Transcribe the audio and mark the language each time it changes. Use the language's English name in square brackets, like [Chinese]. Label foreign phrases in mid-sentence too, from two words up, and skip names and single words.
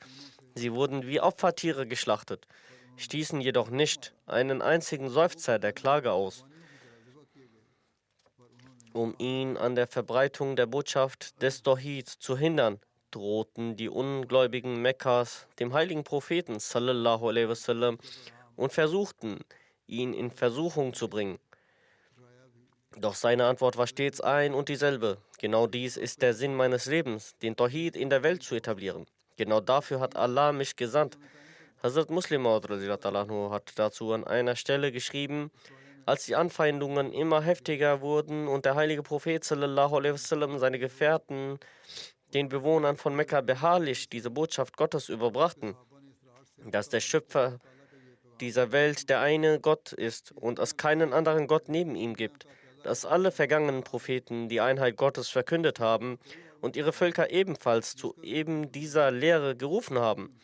[German] Sie wurden wie Opfertiere geschlachtet, stießen jedoch nicht einen einzigen Seufzer der Klage aus. Um ihn an der Verbreitung der Botschaft des Tawhid zu hindern, drohten die Ungläubigen Mekkas dem heiligen Propheten [Arabic] صلى الله عليه وسلم [German] und versuchten, ihn in Versuchung zu bringen. Doch seine Antwort war stets ein und dieselbe. Genau dies ist der Sinn meines Lebens, den Tawhid in der Welt zu etablieren. Genau dafür hat Allah mich gesandt. Hazrat Muslim Maud hat dazu an einer Stelle geschrieben: Als die Anfeindungen immer heftiger wurden und der heilige Prophet [Arabic] صلى الله عليه وسلم [German] seine Gefährten den Bewohnern von Mekka beharrlich diese Botschaft Gottes überbrachten, dass der Schöpfer dieser Welt der eine Gott ist und es keinen anderen Gott neben ihm gibt, dass alle vergangenen Propheten die Einheit Gottes verkündet haben und ihre Völker ebenfalls zu eben dieser Lehre gerufen haben.